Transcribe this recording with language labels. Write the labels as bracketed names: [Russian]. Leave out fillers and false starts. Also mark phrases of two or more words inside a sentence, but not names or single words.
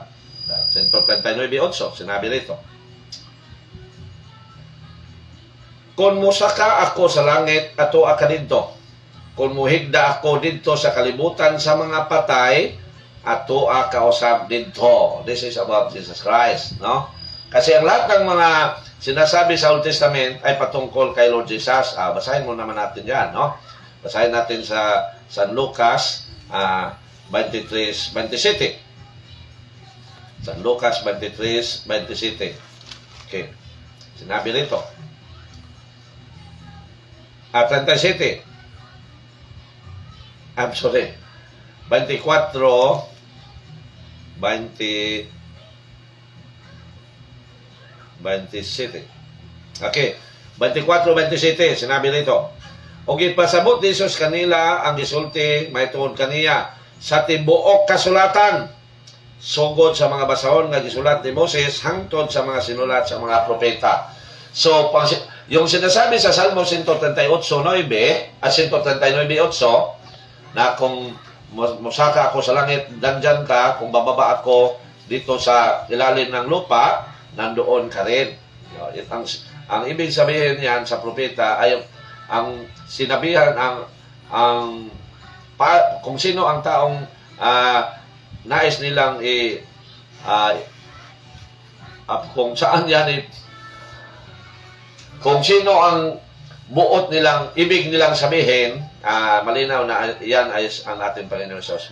[Filipino] 139:8 sinabi rito. [Cebuano] Kung musaka ako sa langit, ato ka dito. Kung muhigda ako dito sa kalibutan sa mga patay, ato kausap dito. [English] This is about Jesus Christ, no? [Filipino] Kasi ang lahat ng mga sinasabi sa Old Testament ay patungkol kay Lord Jesus. Basahin mo naman natin yan, no? Basahin natin sa San Lucas 23:27. San Lucas 23:27. Okay. Sinabi rito. 37. [English] I'm sorry. 27. [Filipino] Okay. 24:27. Sinabi rito. [Cebuano] O gipasabot ni Jesus kanila ang gisulti may tuod kaniya sa tibuok kasulatan sugod sa mga basahon nga gisulat ni Moses hangtod sa mga sinulat sa mga propeta. [Filipino] So, yung sinasabi sa Salmo 138:9 at 139:8 na [Cebuano] kung musaka ako sa langit, [Filipino] nandyan ka, kung bababa ako dito sa ilalim ng lupa, nandoon ka rin. Ang ibig sabihin yan sa propeta ay ang sinabihan kung sino ang taong nais nilang kung saan yan kung sino ang buot nilang, ibig nilang sabihin, malinaw na yan ay ang ating Panginoon Jesus.